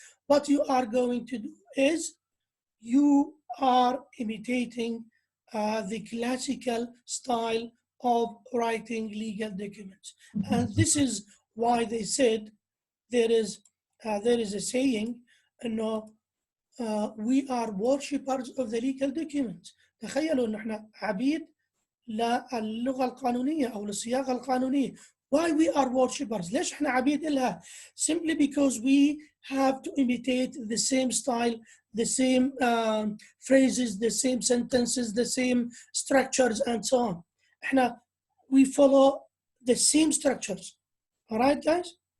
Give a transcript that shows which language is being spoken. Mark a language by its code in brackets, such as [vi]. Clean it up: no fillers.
[en] What you are going to do is you are imitating the classical style of writing legal documents. And this is why they said there is a saying, we are worshippers of the legal documents. [ar] تخيلوا ان احنا عبيد للغة القانونية أو للصياغة القانونية. [en] Why we are worshippers? [ar] ليش احنا عبيد إلها? [en] Simply because we have to imitate the same style, the same phrases, the same sentences, the same structures, and so on. We follow the same structures. All right, guys?